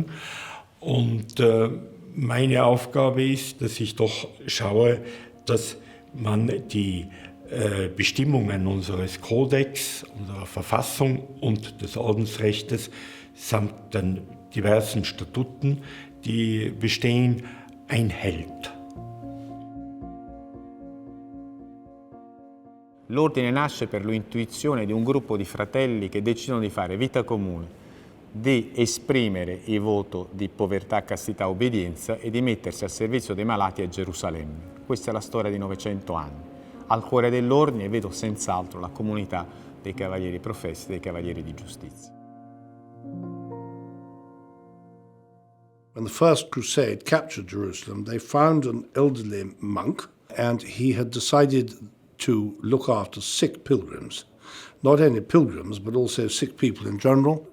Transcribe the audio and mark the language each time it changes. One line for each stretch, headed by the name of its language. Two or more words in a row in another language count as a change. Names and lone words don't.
German: Und meine Aufgabe ist, dass ich doch schaue, dass man die Bestimmungen unseres Kodex, unserer Verfassung und des Ordensrechtes samt den diversen Statuten, die bestehen, einhält.
Italian: L'ordine nasce per l'intuizione di un gruppo di fratelli che decidono di fare vita comune, di esprimere il voto di povertà, castità, obbedienza e di mettersi al servizio dei malati a Gerusalemme. Questa è la storia di 900 anni. Al cuore dell'ordine vedo senz'altro la comunità dei cavalieri professi, dei cavalieri di giustizia.
English: When the First Crusade captured Jerusalem, they found an elderly monk, and he had decided to look after sick pilgrims. Not only pilgrims, but also sick people in general.